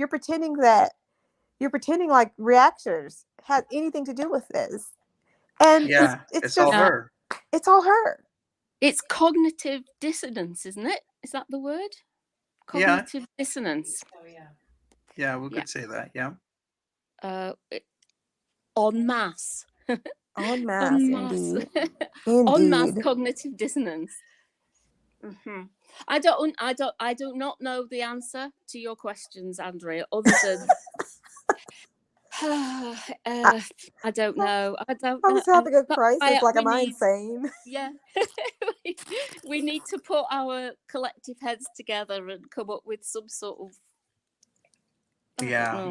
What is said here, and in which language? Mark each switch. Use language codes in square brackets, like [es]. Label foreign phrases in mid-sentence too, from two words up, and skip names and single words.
[en] You're pretending like reactors had anything to do with this. And Yeah, it's it's all just, her. it's all her. It's cognitive dissonance, isn't it? Is that the word? Yeah, Cognitive dissonance. Oh, yeah. yeah, we Yeah. could say that. Yeah. En masse. En masse, En masse. indeed. En masse Indeed. cognitive dissonance. Mm-hmm. I do not know the answer to your questions, Andrea, other than I don't know. I don't I know. was having a That's why crisis. Like, we am I need, insane? yeah, we need to put our collective heads together and come up with some sort of, I don't